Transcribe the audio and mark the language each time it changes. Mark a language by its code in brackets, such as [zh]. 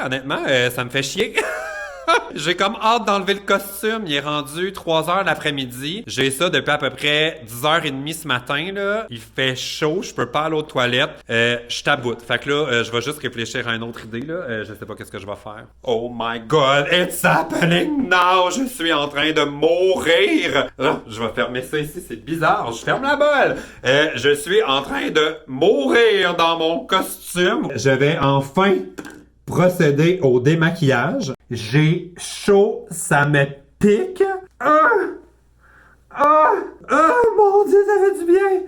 [fr] Honnêtement, ça me fait chier. J'ai comme hâte d'enlever le costume. Il est rendu 3h l'après-midi. J'ai ça depuis à peu près 10h30 ce matin, là. Il fait chaud. Je peux pas aller aux toilettes. Je taboute. Fait que là, je vais juste réfléchir à une autre idée, là. Je sais pas qu'est-ce que je vais faire. [en] Oh my god, it's happening now! [fr] Je suis en train de mourir! Je vais fermer ça ici. C'est bizarre. Je ferme la bolle. Je suis en train de mourir dans mon costume. Je vais enfin procéder au démaquillage. J'ai chaud, ça me pique. Mon Dieu, ça fait du bien.